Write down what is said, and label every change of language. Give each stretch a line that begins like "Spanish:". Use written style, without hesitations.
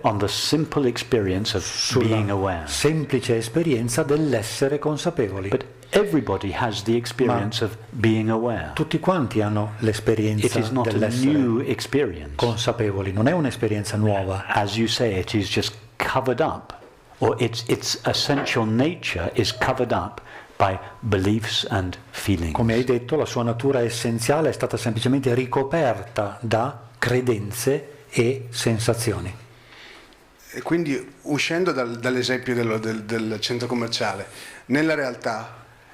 English: on the simple experience of being aware.
Italian: Semplice esperienza dell'essere consapevoli.
English: But everybody has the experience of being aware.
Italian: Tutti quanti hanno l'esperienza dell'essere consapevoli. Non è un'esperienza nuova.
English: As you say, it is just covered up, or its essential nature is covered up by beliefs and feelings.
Italian: Come hai detto, la sua natura essenziale è stata semplicemente ricoperta da credenze e sensazioni. E quindi, uscendo dall'esempio del centro commerciale, nella realtà,